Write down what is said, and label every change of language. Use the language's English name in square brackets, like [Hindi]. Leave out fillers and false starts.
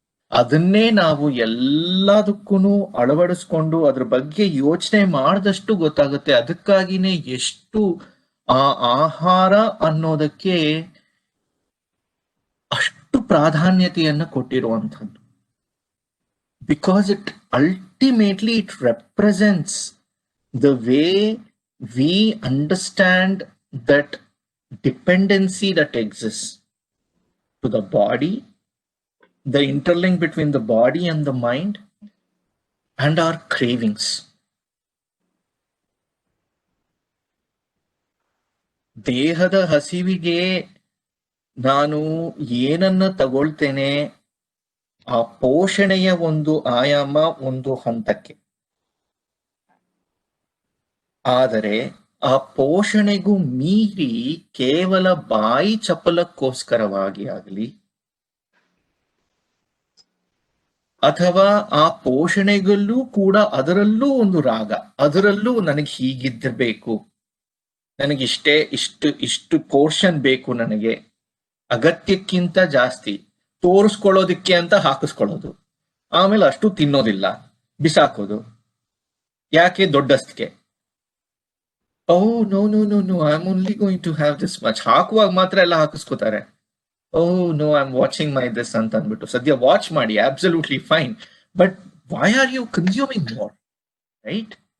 [Kannada] ಅದನ್ನೇ ನಾವು ಎಲ್ಲದಕ್ಕೂ ಅಳವಡಿಸ್ಕೊಂಡು ಅದ್ರ ಬಗ್ಗೆ ಯೋಚನೆ ಮಾಡಿದಷ್ಟು ಗೊತ್ತಾಗುತ್ತೆ. ಅದಕ್ಕಾಗಿನೇ ಎಷ್ಟು ಆ ಆಹಾರ ಅನ್ನೋದಕ್ಕೆ ಅಷ್ಟು ಪ್ರಾಧಾನ್ಯತೆಯನ್ನು ಕೊಟ್ಟಿರುವಂಥದ್ದು. Because it ultimately it represents [English] the way we understand that dependency that exists to the body, the interlink between the body and the mind, and our cravings. [Kannada] ದೇಹದ ಹಸಿವಿಗೆ ನಾನು ಏನನ್ನ ತಗೊಳ್ತೇನೆ, ಆ ಪೋಷಣೆಯ ಒಂದು ಆಯಾಮ ಒಂದು ಹಂತಕ್ಕೆ. ಆದರೆ ಆ ಪೋಷಣೆಗೂ ಮೀರಿ ಕೇವಲ ಬಾಯಿ ಚಪಲಕ್ಕೋಸ್ಕರವಾಗಿ ಆಗಲಿ, ಅಥವಾ ಆ ಪೋಷಣೆಗಲ್ಲೂ ಕೂಡ ಅದರಲ್ಲೂ ಒಂದು ರಾಗ, ಅದರಲ್ಲೂ ನನಗೆ ಹೀಗಿದ್ದಿರ್ಬೇಕು, ನನಗಿಷ್ಟೇ ಇಷ್ಟು ಪೋರ್ಷನ್ ಬೇಕು, ನನಗೆ ಅಗತ್ಯಕ್ಕಿಂತ ಜಾಸ್ತಿ ತೋರಿಸ್ಕೊಳ್ಳೋದಿಕ್ಕೆ ಅಂತ ಹಾಕಿಸ್ಕೊಳ್ಳೋದು, ಆಮೇಲೆ ಅಷ್ಟು ತಿನ್ನೋದಿಲ್ಲ, ಬಿಸಾಕೋದು. ಯಾಕೆ? ದೊಡ್ಡಸ್ತಿಗೆ. [English] Oh, no, I'm only going to have this much. [Kannada] ಹಾಕುವಾಗ ಮಾತ್ರ ಎಲ್ಲ ಹಾಕಿಸ್ಕೋತಾರೆ. [English] Oh, no, I'm watching my this [Kannada] ಅಂತ ಅಂದ್ಬಿಟ್ಟು. ಸದ್ಯ ವಾಚ್ ಮಾಡಿ, [English] absolutely fine. But why are you consuming more? Right?